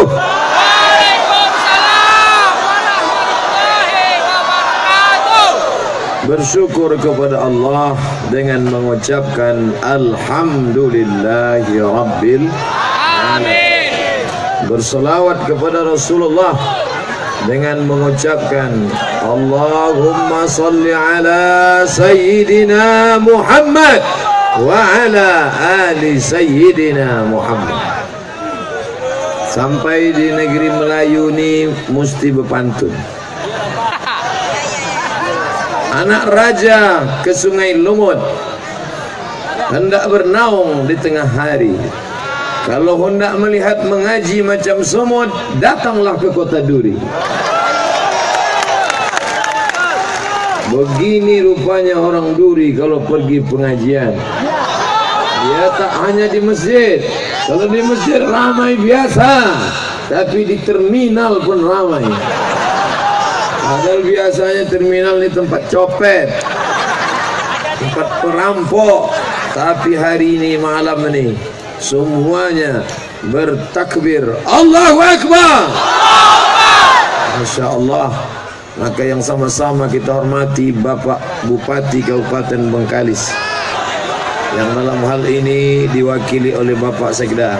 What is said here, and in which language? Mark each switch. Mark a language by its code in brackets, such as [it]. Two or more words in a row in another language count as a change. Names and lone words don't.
[ar] وعليكم السلام ورحمة الله وبركاته. [id] Bersyukur kepada Allah dengan mengucapkan [ar] الحمد لله رب العالمين. [id] Berselawat kepada Rasulullah dengan mengucapkan [ar] اللهم صل على سيدنا محمد وعلى آل سيدنا محمد. [id] Sampai di negeri Melayu ni mesti berpantun. Anak raja ke Sungai Lumut hendak bernaung di tengah hari. Kalau hendak melihat mengaji macam semut, datanglah ke Kota Duri. Begini rupanya orang Duri kalau pergi pengajian. Dia tak hanya di masjid. Kalau di masjid ramai biasa, tapi di terminal pun ramai. Padahal biasanya terminal ni tempat copet, tempat perampok. Tapi hari ini, malam ini, semuanya bertakbir [ar] الله أكبر. ما شاء الله. [id] Maka yang sama-sama kita hormati Bapak Bupati Kabupaten Bengkalis, yang dalam hal ini diwakili oleh Bapak Sekda.